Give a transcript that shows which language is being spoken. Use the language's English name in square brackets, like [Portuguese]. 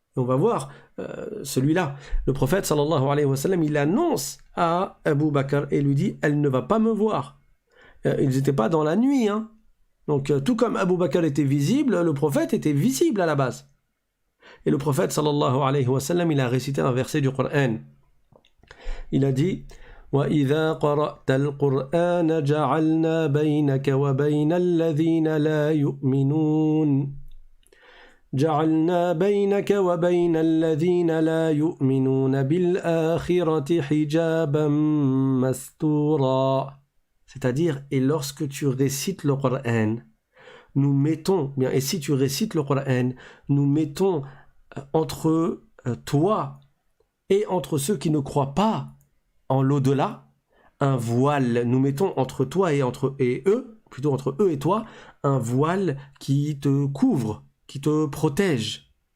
[French] on va voir celui-là. Le prophète sallallahu alayhi wa sallam, il annonce à Abu Bakr et lui dit, elle ne va pas me voir. Ils n'étaient pas dans la nuit, hein. Donc tout comme Abu Bakr était visible, le prophète était visible à la base. Et le prophète sallallahu alayhi wa sallam, il a récité un verset du Coran. Il a dit, [Arabic] وَإِذَا قَرَأْتَ الْقُرْآنَ جَعَلْنَا بَيْنَكَ وَبَيْنَ الَّذِينَ لَا يُؤْمِنُونَ جعلنا بينك وبين الذين لا يؤمنون بالآخرة حجابا مستورا. [French] C'est-à-dire, et lorsque tu récites le Coran, nous mettons, bien, et si tu récites le Coran, nous mettons entre toi et entre ceux qui ne croient pas en l'au-delà, un voile. Nous mettons entre toi et eux, plutôt entre eux et toi, un voile qui te couvre, qui te protège.